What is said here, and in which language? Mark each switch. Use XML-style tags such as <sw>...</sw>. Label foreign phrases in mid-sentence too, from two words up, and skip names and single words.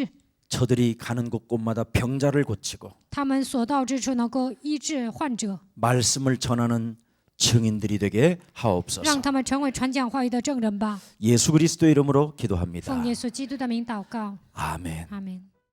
<ko>저들이 가는 곳곳마다 병자를 고치고</ko> <zh>他们所到之处能够医治患者，</zh> <ko>말씀을 전하는 증인들이 되게</ko> <zh>让</zh> <ko>하옵소서.</ko> <zh>他们成为传讲话语的证人吧。</zh> <ko>예수 그리스도의 이름으로 기도합니다.</ko> <zh>奉耶稣基督的名祷告，</zh> <ko>아멘.</ko> <zh>阿门。</zh>